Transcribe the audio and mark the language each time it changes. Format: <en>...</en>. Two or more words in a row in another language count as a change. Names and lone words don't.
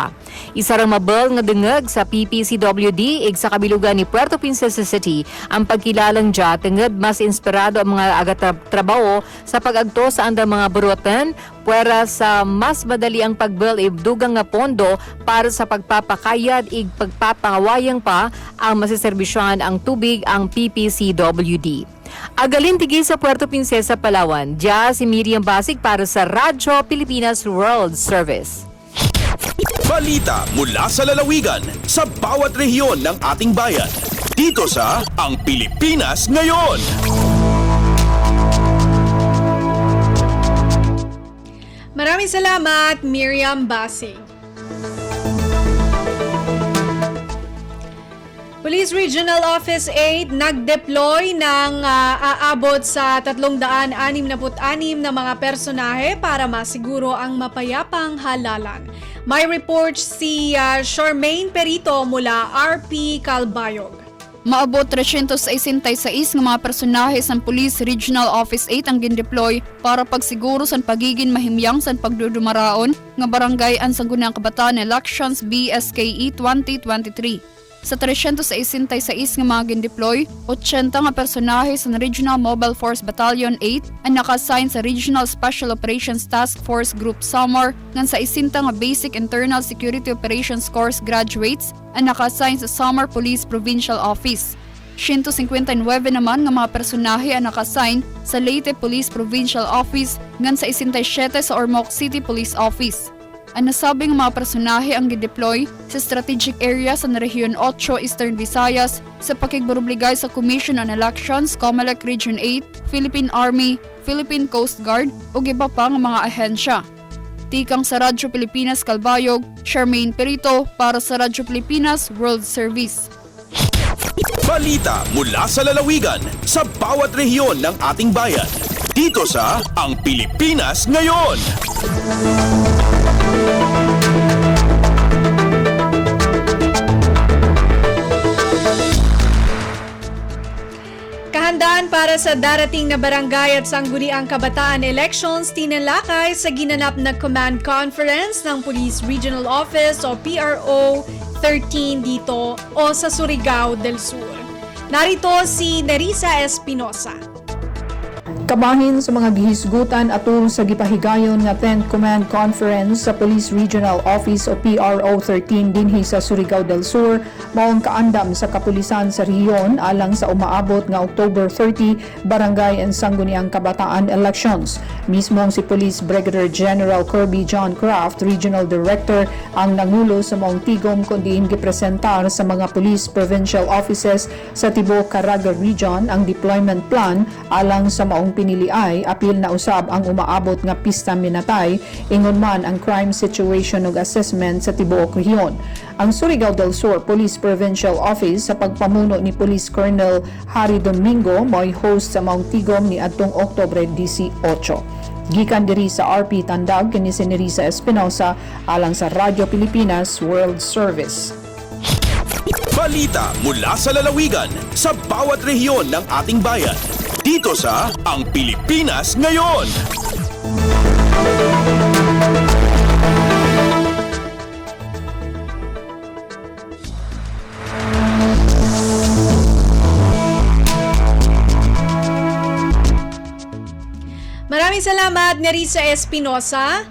<cyo>Isa rang mabel nga dengeg sa PPCWD sa kabilugan ni Puerto Princesa City ang pagkilalang DIA tenged mas inspirado ang mga agatrabaho sa pag-agto sa andang mga burutan puwera sa mas madali ang pag-build dugang nga pondo para sa pagpapakayad ig pagpapangawayang pa ang masiserbisyon ang tubig ang PPCWD. Agalin tigi sa Puerto Princesa, Palawan, DIA si Miriam Basig para sa Radyo Pilipinas World Service.</cyo> <tl>Balita mula sa lalawigan sa bawat rehiyon ng ating bayan. Dito sa Ang Pilipinas Ngayon. Maraming salamat, Miriam Basig. Police Regional Office 8 nag-deploy ng aabot sa 366 na mga personahe para masiguro ang mapayapang halalan. May report si Charmaine Perito mula RP Calbayog.</tl> <war>Maabot 366 nga mga personahe sa Police Regional Office 8 ang gindeploy para pagsiguro sa pagiging mahimyang sa pagdudumaraon nga barangay ang Sangguniang Kabataan Elections BSKE 2023. Sa 366 nga mga gindeploy, 80 nga personahe sa Regional Mobile Force Battalion 8 ang naka-assign sa Regional Special Operations Task Force Group Samar ngan sa 60 nga Basic Internal Security Operations Course graduates ang naka-assign sa Samar Police Provincial Office. 159 naman nga mga personahe ang naka-assign sa Leyte Police Provincial Office ngan sa 67 sa Ormoc City Police Office. Ang nasabing mga personahe ang gideploy sa</war> <en>strategic area</en> <war>sa Rehiyon 8 Eastern Visayas sa pakigburobligay sa Commission on Elections, COMELEC Region 8, Philippine Army, Philippine Coast Guard ug iba pang mga ahensya. Tikang sa Radyo Pilipinas Kalbayog, Charmaine Perito para sa Radyo Pilipinas World Service.</war> <tl>Balita mula sa lalawigan sa bawat rehiyon ng ating bayan. Dito sa Ang Pilipinas Ngayon. Kahandaan para sa darating na barangay at sangguniang kabataan elections tinalakay sa ginanap na</tl> <en>command conference</en> <tl>ng Police Regional Office o PRO 13 dito o sa Surigao del Sur. Narito si Nerissa Espinosa.</tl> <ceb>Kabahin sa mga gihisgutan atul sa gipahigayon nga 10th Command Conference sa Police Regional Office o PRO 13 dinhi sa Surigao del Sur maong kaandam sa kapulisan sa rehiyon alang sa umaabot nga October 30 Barangay and Sangguniang Kabataan Elections. Mismong si Police Brigadier General Kirby John Craft, Regional Director, ang nangulo sa maong tigom kundiin gipresentar sa mga</ceb> <en>police provincial offices</en> <ceb>sa Tibok Caraga Region ang</ceb> <en>deployment plan</en> <ceb>alang sa maong piniliay apil na usab ang umaabot nga pista minatay ingon man ang</ceb> <en>crime situation</en> <ceb>ug assessment sa tibuok rehiyon. Ang Surigao del Sur Police Provincial Office sa pagpamuno ni Police Colonel Harry Domingo mo'y host sa maong tigom ni adtong Oktubre 18. Gikan diri sa RP Tandag kini si Nerissa Espinosa alang sa Radyo Pilipinas World Service.</ceb> <tl>Balita mula sa lalawigan sa bawat rehiyon ng ating bayan. Dito sa Ang Pilipinas Ngayon. Maraming salamat, Nerissa Espinosa.</tl>